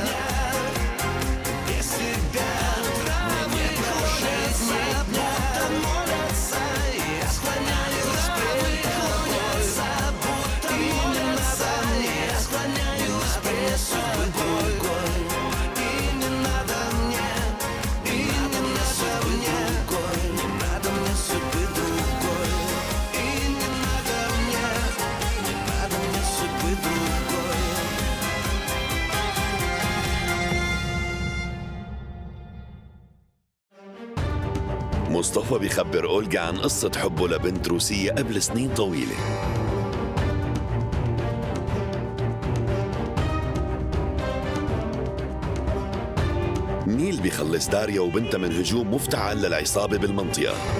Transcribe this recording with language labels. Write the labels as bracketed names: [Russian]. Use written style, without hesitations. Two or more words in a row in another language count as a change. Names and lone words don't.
[Russian] Без тебя травы клонятся, будто молятся, я склоняюсь пред тобой, будто молятся, я склоняюсь пред тобой. И не надо мне, и не надо мне, не надо мне судьбы другой. И не надо мне судьбы другой. [Arabic] مصطفى بيخبر أولجا عن قصة حبه لبنت روسية قبل سنين طويلة. نيل بيخلص داريا وبنتها من هجوم مفتعل للعصابة بالمنطقة.